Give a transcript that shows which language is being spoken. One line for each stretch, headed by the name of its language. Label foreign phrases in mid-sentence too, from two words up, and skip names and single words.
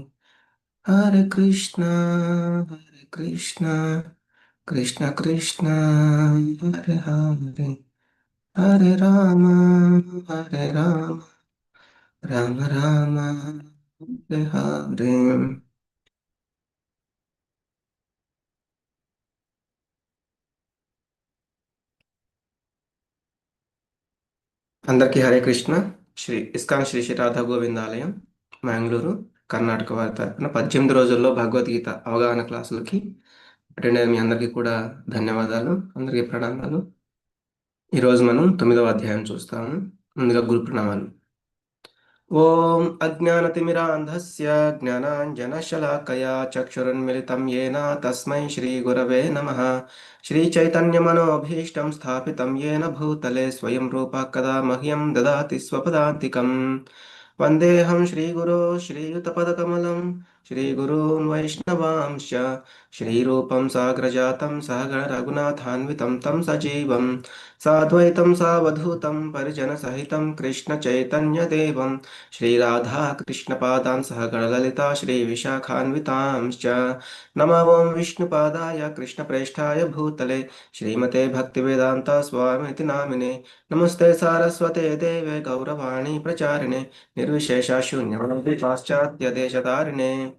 Sanskrit: हरे कृष्ण कृष्ण कृष्ण हरे हरे हरे राम राम राम हरे हरे
Telugu: అందరికీ హరే కృష్ణ శ్రీ శ్రీ రాధా గోవిందాలయం మ్యాంగ్లూరు కర్ణాటక వారి తరపున 18 రోజుల్లో భగవద్గీత అవగాహన క్లాసులకి అటెండ్ అయిన మీ అందరికీ కూడా ధన్యవాదాలు. అందరికీ ప్రణామాలు. ఈరోజు మనం 9వ అధ్యాయం చూస్తాము. ముందుగా గురు ప్రణామాలు.
Sanskrit: ఓం అజ్ఞానతిమిరాంధస్య జ్ఞానాంజనశలాకయా చక్షురున్మిలితం येन తస్మై శ్రీగురవే నమః. శ్రీచైతన్యమనోభీష్టం స్థాపితం येन భూతలే స్వయం రూపः కదా మహ్యం దదాతి స్వపదాంతికం. వందేహం శ్రీగురో శ్రీయుతపదకమలం శ్రీగురూన్ వైష్ణవాంశ శ్రీరూపం సాగ్రజాతం సహగణ రఘునాథాన్వితం తం సజీవం సాద్వైతం సావధూతం పరిజనసహితం కృష్ణ చైతన్యదేవం श्रीराधाकृष्णपादान् सह गणललिता श्रीविशाखान्वितांश्च नमो ॐ विष्णुपादाय कृष्णप्रेष्ठाय भूतले श्रीमते भक्तिवेदान्ता स्वामिति नामिने नमस्ते सारस्वते देवे गौरवाणी प्रचारिणे निर्विशेषशून्यवन्ति पाश्चात्यदेशतारिणे